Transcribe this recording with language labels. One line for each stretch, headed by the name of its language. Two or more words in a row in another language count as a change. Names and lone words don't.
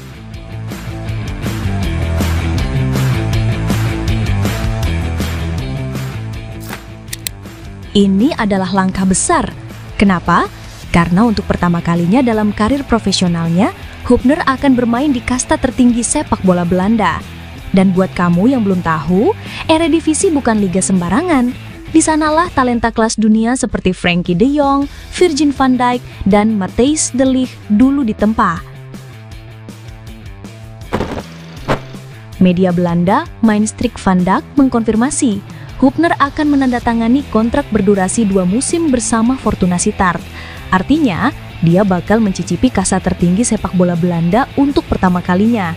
Indonesian: Ini adalah langkah besar. Kenapa? Karena untuk pertama kalinya dalam karir profesionalnya, Hubner akan bermain di kasta tertinggi sepak bola Belanda. Dan buat kamu yang belum tahu, Eredivisie bukan liga sembarangan. Di sanalah talenta kelas dunia seperti Frenkie de Jong, Virgil van Dijk, dan Matthijs de Ligt dulu ditempa. Media Belanda, Mainstreek van Dijk mengkonfirmasi, Hubner akan menandatangani kontrak berdurasi 2 musim bersama Fortuna Sittard. Artinya, dia bakal mencicipi kasta tertinggi sepak bola Belanda untuk pertama kalinya.